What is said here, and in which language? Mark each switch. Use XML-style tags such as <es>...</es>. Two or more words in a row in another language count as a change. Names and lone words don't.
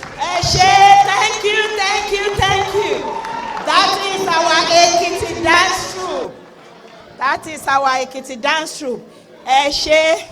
<yo>Ẹ ṣé,</yo> <en>thank you, thank you, thank you. That is our Ekiti dance troupe. That is our Ekiti dance troupe.</en> <yo>Ẹ ṣé.</yo>